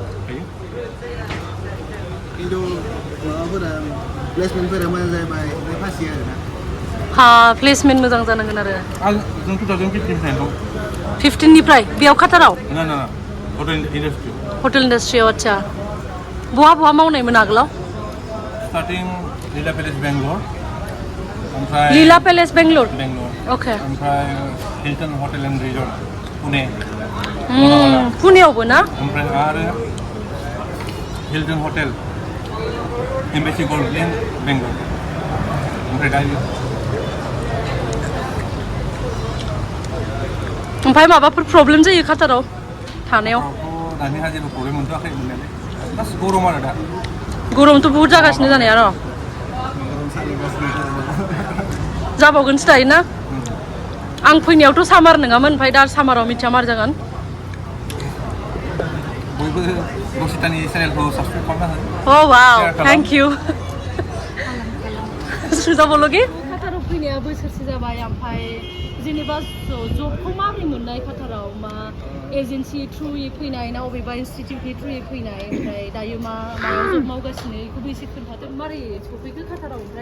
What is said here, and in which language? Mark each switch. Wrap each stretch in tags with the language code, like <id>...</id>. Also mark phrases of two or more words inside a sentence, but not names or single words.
<brx>हा प्लेसमेन्ट मोजां जानांगोन आरो 15 निफ्राय बेयाव काटाराव हटेल इन्डास्ट्रियाव आच्छा बहा मावनायमोन आगोलाव लीला पैलेस बेंगलोर ओके ओमफ्राय हिल्टन हटेल एन्ड रिजर्ट पुणे पुनेयावबो ना ओमफ्राय आरो हिल्टन हटेल एम्बेसि गल्फ इन बेंगलोर ओमफ्राय दायो ओमफ्राय माबाफोर प्रब्लेम जायो काटाराव थानायाव दानि जेबो प्रब्लेम मोनथ'वाखै मोननायालाय बास गरम आरो दा गरमथ' बहुत जागासिनो जानाया र' जाबावगोनसो दायो ना आं फैनायावथ' सामार नङामोन ओमफ्राय दा सामाराव मिथिया मार जागोन बयबो रसितानि चेनेलखौ साबस्क्राइब खालामना हो अ वाव</brx> <en>thank you</en> <brx>सुजा बोलोगे काटाराव फैनाया बोसोरसे जाबाय ओमफ्राय जेनेबा जबखौ माबोरै मोननाय काटाराव मा एजेन्सि थ्रुयै फैनाय ना अबेबा इनस्टिटिउटनि थ्रुयै फैनाय ओमफ्राय दायो मायाव जब मावगासिनो बेखौबो एसे खोन्थादो मारै सफैखो काटाराव ओमफ्राय</brx>